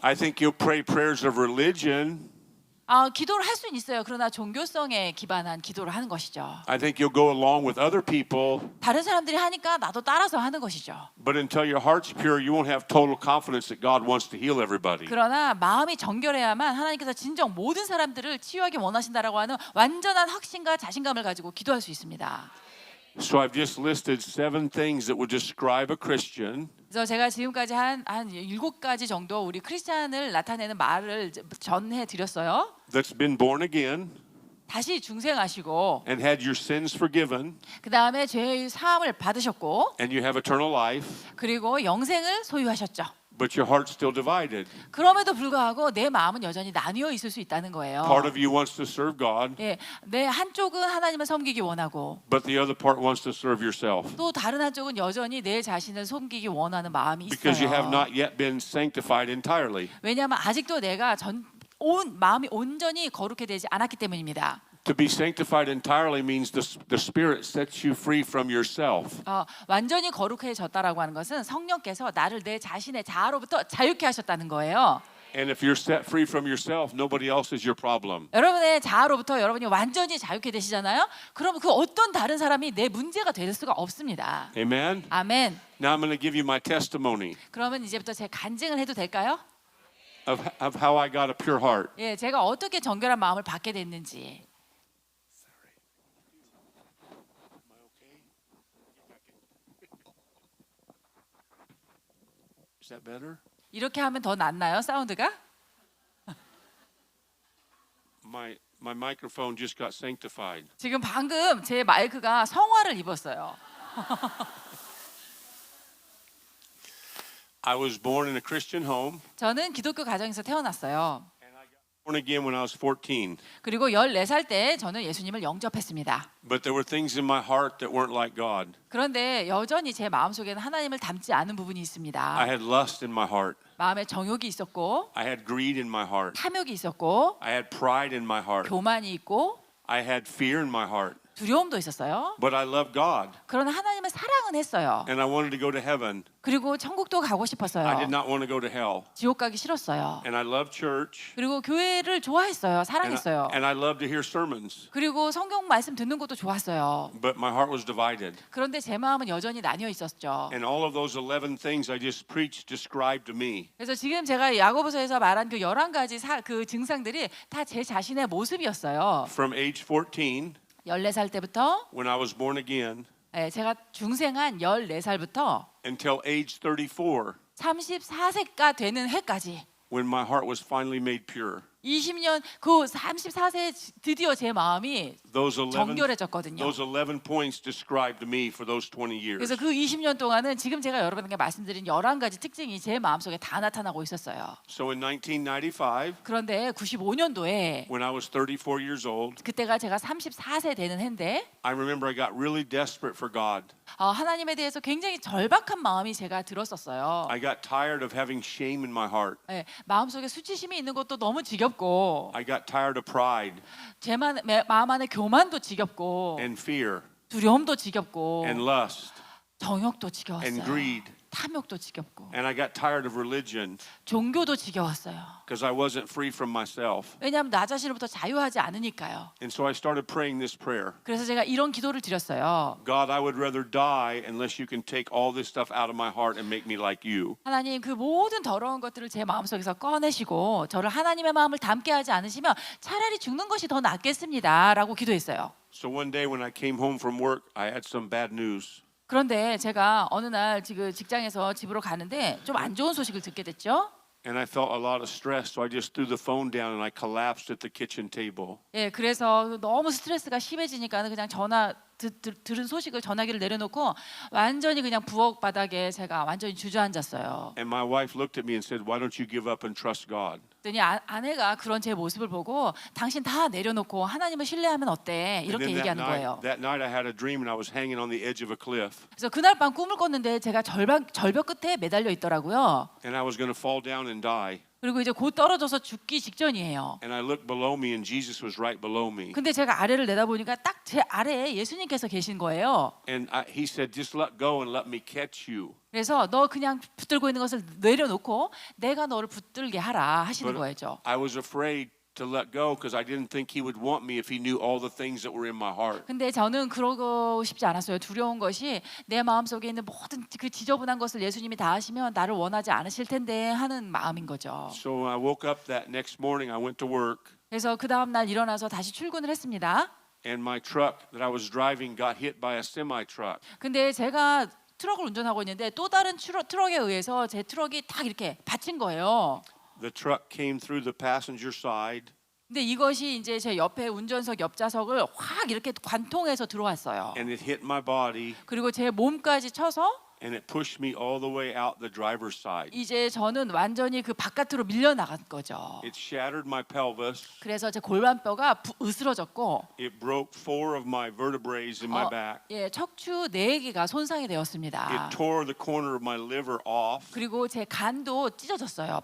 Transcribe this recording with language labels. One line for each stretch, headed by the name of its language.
English: I think you'll pray prayers of religion.
Korean: 기도를 할 수는 있어요. 그러나 종교성에 기반한 기도를 하는 것이죠.
English: I think you'll go along with other people.
Korean: 다른 사람들이 하니까 나도 따라서 하는 것이죠.
English: But until your heart's pure, you won't have total confidence that God wants to heal everybody.
Korean: 그러나 마음이 정결해야만 하나님께서 진정 모든 사람들을 치유하기 원하신다라고 하는 완전한 확신과 자신감을 가지고 기도할 수 있습니다.
English: So I've just listed 7 things that would describe a Christian.
Korean: 그래서 제가 지금까지 한 7가지 정도 우리 크리스찬을 나타내는 말을 전해 드렸어요.
English: That's been born again
Korean: 다시 중생하시고
English: and had your sins forgiven
Korean: 그다음에 죄의 사함을 받으셨고
English: and you have eternal life,
Korean: 그리고 영생을 소유하셨죠.
English: but your heart's still divided.
Korean: 그럼에도 불구하고 내 마음은 여전히 나뉘어 있을 수 있다는 거예요.
English: Part of you wants to serve God,
Korean: 예, 내 한쪽은 하나님을 섬기기 원하고
English: but the other part wants to serve yourself
Korean: 또 다른 한쪽은 여전히 내 자신을 섬기기 원하는 마음이
English: because you have
Korean: 있어요.
English: not yet been sanctified entirely.
Korean: 왜냐하면 아직도 내가 마음이 온전히 거룩해 되지 않았기 때문입니다.
English: To be sanctified entirely means the Spirit sets you free from yourself.
Korean: 완전히 거룩해졌다라고 하는 것은 성령께서 나를 내 자신의 자아로부터 자유케 하셨다는 거예요.
English: And if you're set free from yourself, nobody else is your problem.
Korean: 여러분의 자아로부터 여러분이 완전히 자유케 되시잖아요. 그럼 그 어떤 다른 사람이 내 문제가 될 수가 없습니다.
English: Amen?
Korean: 아멘.
English: Now I'm going to give you my testimony
Korean: 그러면 이제부터 제 간증을 해도 될까요?
English: of how I got a pure heart.
Korean: 예, 제가 어떻게 정결한 마음을 받게 됐는지.
English: Is that better?
Korean: 이렇게 하면 더 낫나요, 사운드가?
English: My microphone just got sanctified.
Korean: 지금 방금 제 마이크가 성화를 입었어요.
English: I was born in a Christian home
Korean: 저는 기독교 가정에서 태어났어요.
English: and I got born again when I was 14.
Korean: 그리고 14살 때 저는 예수님을 영접했습니다.
English: But there were things in my heart that weren't like God.
Korean: 그런데 여전히 제 마음속에는 하나님을 닮지 않은 부분이
English: I
Korean: 있습니다.
English: had lust in my heart.
Korean: 마음에 정욕이 있었고
English: I had greed in my heart.
Korean: 탐욕이 있었고
English: I had pride in my heart.
Korean: 교만이 있고
English: I had fear in my heart.
Korean: 두려움도 있었어요.
English: But I loved God
Korean: 그러나 하나님을 사랑은 했어요.
English: and I wanted to go to heaven.
Korean: 그리고 천국도 가고
English: I
Korean: 싶었어요.
English: did not want to go to hell.
Korean: 지옥 가기 싫었어요.
English: And I loved church.
Korean: 그리고 교회를 좋아했어요. 사랑했어요.
English: And I loved to hear sermons.
Korean: 그리고 성경 말씀 듣는 것도 좋았어요.
English: But my heart was divided.
Korean: 그런데 제 마음은 여전히 나뉘어 있었죠.
English: And all of those 11 things I just preached described to me.
Korean: 그래서 지금 제가 야고보서에서 말한 그 11가지 그 증상들이 다 제 자신의 모습이었어요.
English: From age 14,
Korean: 14살 때부터
English: when I was born again,
Korean: 제가 중생한 14살부터
English: until age 34,
Korean: 34세가 되는 해까지
English: when my heart was finally made pure.
Korean: 20년 그 34세에 드디어 제 마음이
English: Those 11
Korean: 정결해졌거든요.
English: those 11 points described me for those 20
Korean: 그래서
English: years.
Korean: 그 20년 동안은 지금 제가 여러분께 말씀드린 11가지 특징이 제 마음속에 다 나타나고 있었어요.
English: So in 1995,
Korean: 그런데 95년도에
English: when I was 34 years old,
Korean: 그때가 제가 34세 되는 해인데
English: I remember I got really desperate for God.
Korean: 하나님에 대해서 굉장히 절박한 마음이 제가 들었었어요.
English: I got tired of having shame in my heart.
Korean: 네, 마음속에 수치심이 있는 것도 너무 지겹고
English: I got tired of pride
Korean: 마음 안에 교만도 지겹고
English: and fear
Korean: 두려움도 지겹고
English: and lust
Korean: 정욕도
English: and
Korean: 지겨웠어요.
English: greed.
Korean: 탐욕도 지겹고
English: And I got tired of religion
Korean: 종교도 지겨웠어요.
English: because I wasn't free from myself.
Korean: 왜냐하면 나 자신으로부터 자유하지 않으니까요.
English: And so I started praying this prayer.
Korean: 그래서 제가 이런 기도를 드렸어요.
English: God, I would rather die unless you can take all this stuff out of my heart and make me like you.
Korean: 하나님 그 모든 더러운 것들을 제 마음속에서 꺼내시고 저를 하나님의 마음을 담게 하지 않으시면 차라리 죽는 것이 더 낫겠습니다. 라고 기도했어요.
English: So one day when I came home from work, I had some bad news.
Korean: 그런데 제가 어느 날 지금 직장에서 집으로 가는데 좀 안 좋은 소식을 듣게 됐죠.
English: And I felt a lot of stress, so I just threw the phone down and I collapsed at the kitchen table.
Korean: 예, 그래서 너무 스트레스가 심해지니까 그냥 들은 소식을 전화기를 내려놓고 완전히 그냥 부엌 바닥에 제가 완전히 주저앉았어요.
English: And my wife looked at me and said, "Why don't you give up and trust God?"
Korean: 그랬더니 아내가 그런 제 모습을 보고 당신 다 내려놓고 하나님을 신뢰하면 어때? 이렇게
English: And then
Korean: 얘기하는 거예요.
English: that night I had a dream and I was hanging on the edge of a cliff
Korean: 그래서 그날 밤 꿈을 꿨는데 제가 절벽 끝에 매달려 있더라고요.
English: and I was going to fall down and die.
Korean: 그리고 이제 곧 떨어져서 죽기 직전이에요.
English: And I looked below me and Jesus was right below me.
Korean: 근데 제가 아래를 내다보니까 딱 제 아래에 예수님께서 계신 거예요.
English: And he said, "Just let go and let me catch you."
Korean: 그래서 너 그냥 붙들고 있는 것을 내려놓고 내가 너를 붙들게 하라 하시는
English: But
Korean: 거죠.
English: I was afraid to let go because I didn't think he would want me if he knew all the things that were in my heart.
Korean: 근데 저는 그러고 싶지 않았어요. 두려운 것이 내 마음속에 있는 모든 그 지저분한 것을 예수님이 다 하시면 나를 원하지 않으실 텐데 하는 마음인 거죠.
English: So when I woke up that next morning, I went to work
Korean: 그래서 그 다음 날 일어나서 다시 출근을 했습니다.
English: and my truck that I was driving got hit by a semi truck.
Korean: 근데 제가 트럭을 운전하고 있는데 또 다른 트럭에 의해서 제 트럭이 딱 이렇게 받친 거예요.
English: The truck came through the passenger side
Korean: 근데 이것이 이제 제 옆에 운전석 옆좌석을 확 이렇게 관통해서 들어왔어요.
English: and it hit my body
Korean: 그리고 제 몸까지 쳐서
English: and it pushed me all the way out the driver's side.
Korean: 이제 저는 완전히 그 바깥으로 밀려 나간 거죠.
English: It shattered my pelvis.
Korean: 그래서 제 골반뼈가 으스러졌고
English: It broke 4 of my vertebrae in my back.
Korean: 예, 척추 4개가 손상이 되었습니다.
English: It tore the corner of my liver off
Korean: 그리고 제 간도 찢어졌어요.